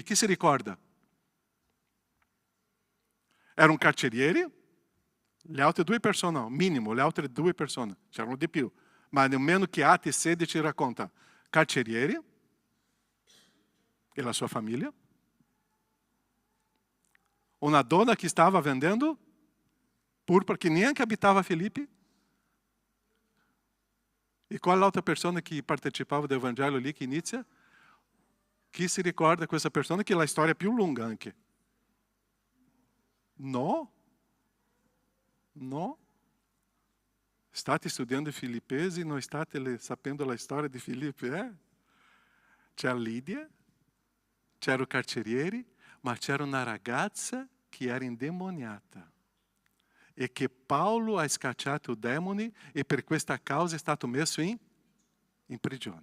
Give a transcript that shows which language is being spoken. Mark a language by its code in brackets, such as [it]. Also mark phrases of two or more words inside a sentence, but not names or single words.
[it] Chi si ricorda? Erano carcerieri? Le altre 2 persone, no, minimo, le altre 2 persone, c'erano di più. Ma nemmeno che Atti 16 racconta. Carcerieri e la sua famiglia. Una donna che stava vendendo púrpura, que neanche abitava Filipe. [pt] E qual [it] l'altra persona [pt] que participava do evangelho ali que inicia? [it] Chi si ricorda questa persona che la storia è più lunga anche? No? No? State studiando Filippesi e non state sapendo la storia di Filipe? C'era Lidia, c'era o carcerieri, ma c'era una ragazza che era indemoniata e che Paolo ha scacciato i demoni e per questa causa è stato messo in prigione.